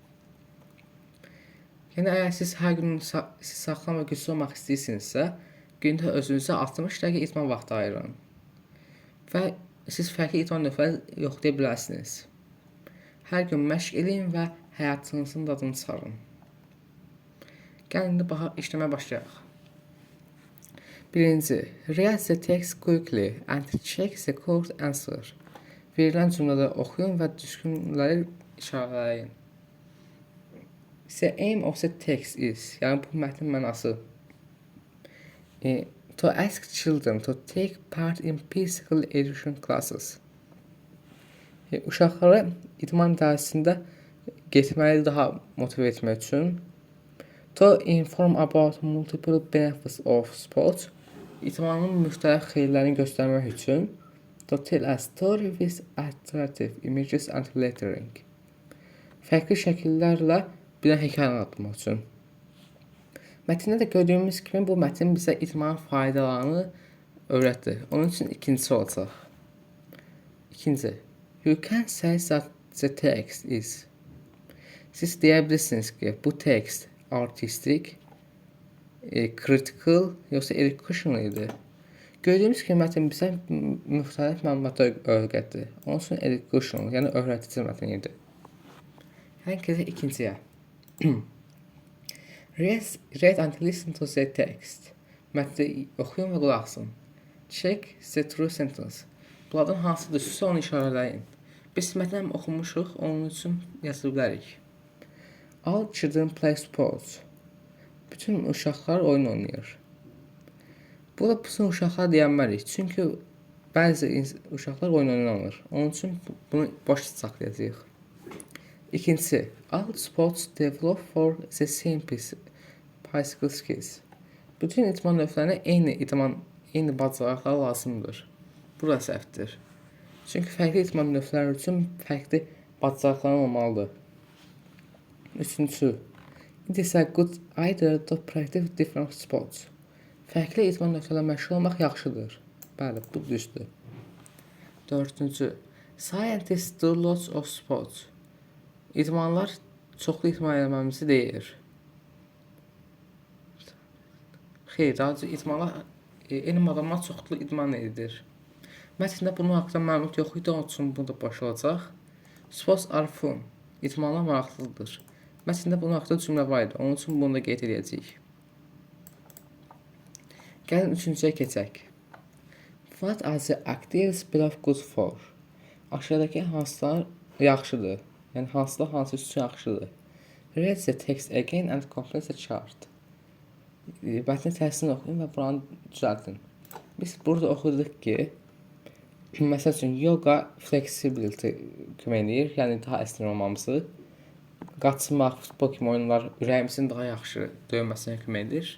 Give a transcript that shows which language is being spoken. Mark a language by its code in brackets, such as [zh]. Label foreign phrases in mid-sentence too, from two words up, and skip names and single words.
[az] Yəni, əgər siz hər gün sağlam və güclü olmaq istəyirsinizsə, gündə özünüzə 60 dəqiqə idman vaxtı ayırın. Və siz fərqli idman növləri yoxlaya bilərsiniz. Hər gün məşq edin və həyatınızın dadını çıxarın. Gəlin indi işləməyə başlayaq. Birinci, [en] read the text quickly and check the correct answer. [az] Verilən cümlələri oxuyun və düzgünləri işarələyin. [en] The aim of the text is, [az] yəni bu mətnin mənası. [en] To ask children to take part in physical education classes. [az] Uşaqlara idman dərsində getməyi daha motivə etmək üçün. [en] To inform about multiple benefits of sports. [az] İdmanın müxtəlif xeyirlərini göstərmək üçün. [en] To tell a story with attractive images and lettering. [az] Fərqli şəkillərlə bir hekayə anlatmaq üçün. Mətndə də gördüyümüz kimi bu mətn bizə idmanın faydalarını öyrətdi. Onun üçün ikincisi olacaq. İkinci. [en] You can say that the text is. [az] Siz deyə bilirsiniz ki, bu text artistik, critical, yoxsa educational idi. Gördüyümüz kimi mətn bizə müxtəlif məlumatlar öyrətdi. Onun üçün educational, yəni öyrətici mətn idi. Hər kəsə ikinciyə. [en] Read and listen to the text. [az] Mətni oxuyun və qulaq asın. [en] Check the true sentence. [az] Bunlardan hansı düzsə onu işarələyin. Biz mətni oxumuşuq, onun üçün yazı bilərik. [en] All children play sports. [az] Bütün uşaqlar oyun oynayır. Burada bütün uşaqlar deyənmərik. Çünki bəzi uşaqlar oyun oynamır. Onun üçün bunu boş saxlayacağıq. İkincisi, [en] all sports develop for the same physical skills. [az] Bütün idman növlərinə eyni bacarıqlar lazımdır. Bura səhvdir. Çünki fərqli idman növləri üçün fərqli bacarıqlar olmalıdır. Üçüncü, [en] it is a good idea to practice different sports. [az] Fərqli idman növlərlə məşğul olmaq yaxşıdır. Bəli, bu düzdür. Dördüncü, [en] scientists do lots of sports. [az] İdmanlar çoxlu idman eləməmizi deyir. Xeyr, idmanlar, elm adamlar çoxlu idman edir. Mətndə bunun haqqında məlumat yox idi, onun üçün bu da boş olacaq. [en] Sports are fun. [az] İdmanlar maraqlıdır. Mətndə bunun haqqında cümlə var idi, onun üçün bunu da qeyd edəcəyik. Gəlin üçüncüyə keçək. [en] What are the activities below good for? [az] Aşağıdakı hansılar yaxşıdır? Yəni hansılar hansı üçün yaxşıdır? [en] Read the text again and complete the chart. [az] Mətnin tərsini oxuyun və buranı düzəltin. Biz burada oxuduq ki, məsəl üçün yoga flexibility kömək edir, yəni daha əsnək olmamızı. Qaçmaq, futbol kimi oyunlar ürəyimizin daha yaxşı döyməsinə kömək edir.